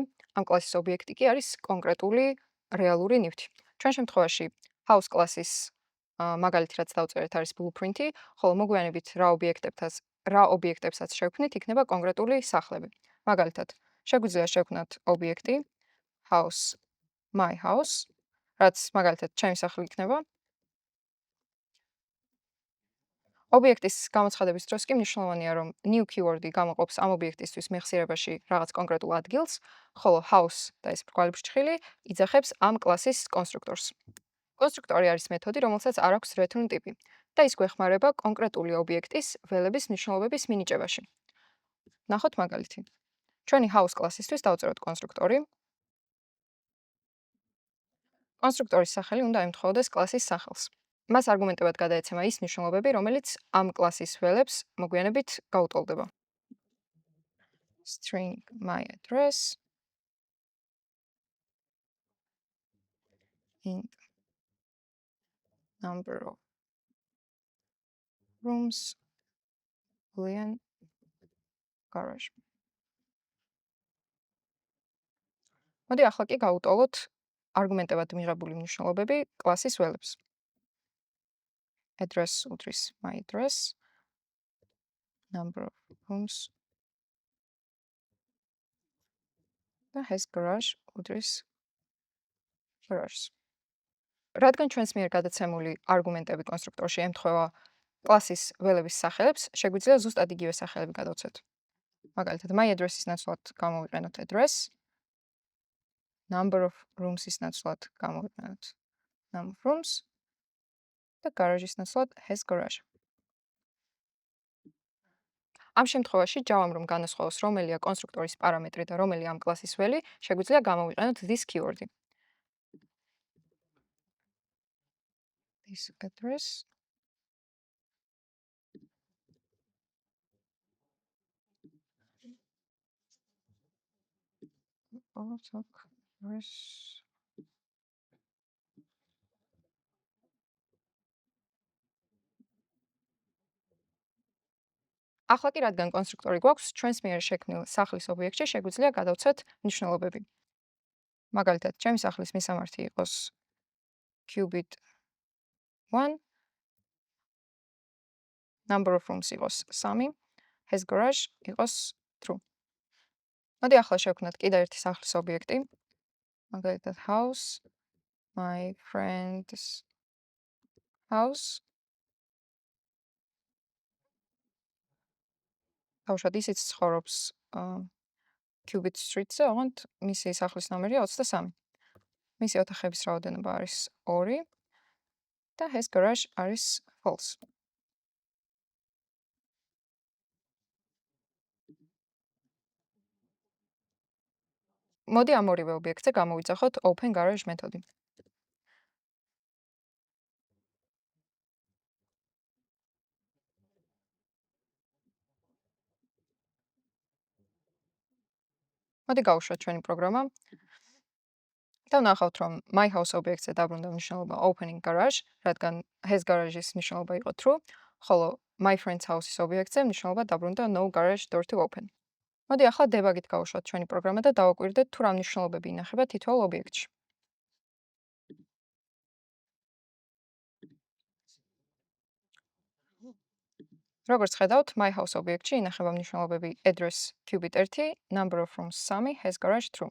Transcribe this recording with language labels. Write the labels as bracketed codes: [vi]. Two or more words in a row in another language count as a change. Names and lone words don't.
[ka] ამ კლასის ობიექტი კი არის კონკრეტული რეალური ნივთი. ჩვენ შემთხვევაში house კლასის მაგალითი რაც დავწერეთ არის blueprint-ი, ხოლო მოგვიანებით რა ობიექტებსაც შევქმნით, იქნება კონკრეტული სახლები. მაგალითად, შეგვიძლია შევქმნათ ობიექტი [en] house my house, [ka] რაც მაგალითად ჩემი სახლი იქნება. ობიექტის გამოცხადების დროს კი მნიშვნელოვანია, რომ [en] new keyword- [ka] ი გამოყოფს ამ ობიექტისთვის მეხსიერებაში რაღაც კონკრეტულ ადგილს, ხოლო house და ეს ბრგვალი ფრჩხილი იძახებს ამ კლასის კონსტრუქტორს. კონსტრუქტორი არის მეთოდი, რომელსაც არ აქვს return ტიპი და ის გვეხმარება კონკრეტული ობიექტის ველების მნიშვნელობების მინიჭებაში. ნახოთ მაგალითი. ჩვენი house კლასისთვის დავწეროთ კონსტრუქტორი. კონსტრუქტორის სახელი უნდა ემთხვეოდეს კლასის სახელს. მას არგუმენტებად გადაეცემა ის მნიშვნელობები, რომელიც ამ კლასის ველებს მოგვიანებით გაუტოლდება. [en] String my address int number of rooms boolean garage. [ka] მოდი ახლა კი გაუტოლოთ არგუმენტებად მიღებული მნიშვნელობები კლასის ველებს. [en] Address უდრის my address, number of rooms და has garage უდრის garage. [ka] რადგან ჩვენს მიერ გადაცემული არგუმენტები კონსტრუქტორში ემთხვევა კლასის ველების სახელებს, შეგვიძლია ზუსტად იგივე სახელები გადავცეთ. მაგალითად, [en] my address-ის [ka] ნაცვლად გამოვიყენოთ [en] address, number of rooms-ის [ka] ნაცვლად გამოვიყენოთ [en] number of rooms და garage-ის ნაცვლად has garage. [ka] ამ შემთხვევაში ჯავამ რომ განასხვავოს რომელია კონსტრუქტორის პარამეტრი და რომელია ამ კლასის ველი, შეგვიძლია გამოვიყენოთ [en] this keyword- [ka] ი. [en] This address address [ka] ახლა კი რადგან კონსტრუქტორი გვაქვს, ჩვენს მიერ შექმნილ სახლის ობიექტში შეგვიძლია გადავცეთ მნიშვნელობები. მაგალითად, ჩემი სახლის მისამართი იყოს qubit 1, [en] number of rooms [ka] იყოს 3, [en] has garage [ka] იყოს true. მოდი ახლა შევქმნათ კიდევ ერთი სახლის ობიექტი. მაგალითად, [en] house my friend's house. [ka] თავშად ისიც ცხოვრობს Qubit Street-ზე, ოღონდ მისი სახლის ნომერია 23. მისი ოთახების რაოდენობა არის 2 და [en] has garage [ka] არის false. მოდი ამ ორივე ობიექტზე გამოვიძახოთ [en] open garage [ka] მეთოდი. მოდი გავუშვათ ჩვენი პროგრამა და ვნახავთ, რომ [en] my house [ka] ობიექტზე დაბრუნდა მნიშვნელობა [en] opening garage, [ka] რადგან [en] has garage- [ka] ის მნიშვნელობა იყო true, ხოლო [en] my friend's house- [ka] ის ობიექტზე მნიშვნელობა დაბრუნდა [en] no garage door to open. [ka] მოდი ახლა დებაგით გავუშვათ ჩვენი პროგრამა და დავაკვირდეთ თუ რა მნიშვნელობები ინახება თითოეულ ობიექტში. როგორც ხედავთ, [en] my house [ka] ობიექტში ინახება მნიშვნელობები [en] address qubit 1, number of rooms 3, has garage true.